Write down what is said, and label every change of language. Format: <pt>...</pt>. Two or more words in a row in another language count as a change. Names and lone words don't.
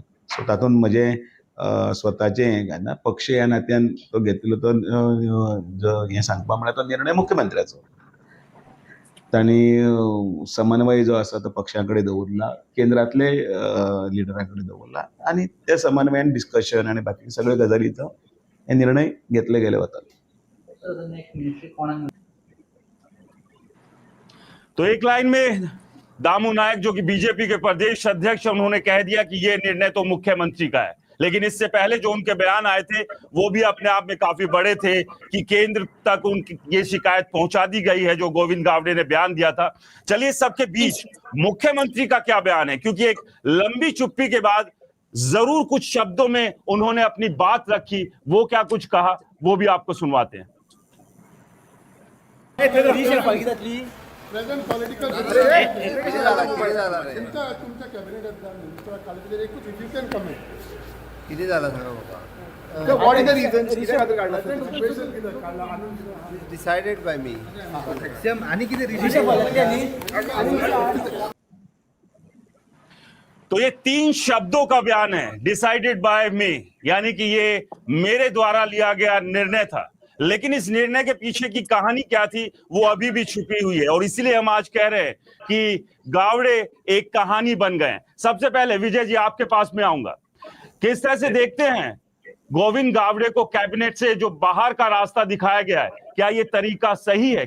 <kok>सो तातूंत म्हजे स्वताचे ना पक्ष ह्या नात्यान तो घेतलो तो जो हे सांगपा म्हळ्यार तो निर्णय मुख्यमंत्र्याचो. तांणी समन्वय जो आसा तो पक्षा कडेन दवरला, केंद्रांतले लिडरा कडेन दवरला आनी त्या समन्वयान डिस्कशन आनी बाकी सगळे गजालीचो हे निर्णय घेतले गेले वताले.</kok> <hi>तो एक लाइन में दामू नायक, जो कि बीजेपी के प्रदेश अध्यक्ष, उन्होंने कह दिया कि यह निर्णय तो मुख्यमंत्री का है। लेकिन इससे पहले जो उनके बयान आए थे वो भी अपने आप में काफी बड़े थे कि केंद्र तक उनकी ये शिकायत पहुंचा दी गई है जो गोविंद गावड़े ने बयान दिया था। चलिए सबके बीच मुख्यमंत्री का क्या बयान है, क्योंकि एक लंबी चुप्पी के बाद जरूर कुछ शब्दों में उन्होंने अपनी बात रखी। वो क्या कुछ कहा वो भी आपको सुनवाते हैं।</hi> <en>present political</en> <mr>तुमच्या कॅबिनेटात काल एकूच</mr> <en>if you can comment</en> <mr>किती झाला सगळं बाबा?</mr> <en>what is the reason decided by me.</en> <mr>आणि किती</mr> <hi>तो ये 3 शब्दों का बयान है,</hi> <en>decided by me,</en> <hi>यानी कि ये मेरे द्वारा लिया गया निर्णय था। लेकिन इस निर्णय के पीछे की कहानी क्या थी वो अभी भी छुपी हुई है, और इसीलिए हम आज कह रहे हैं कि गावड़े एक कहानी बन गए। सबसे पहले विजय जी आपके पास में आऊंगा, किस तरह से देखते हैं गोविंद गावड़े को कैबिनेट से जो बाहर का रास्ता दिखाया गया है, क्या ये तरीका सही है?</hi>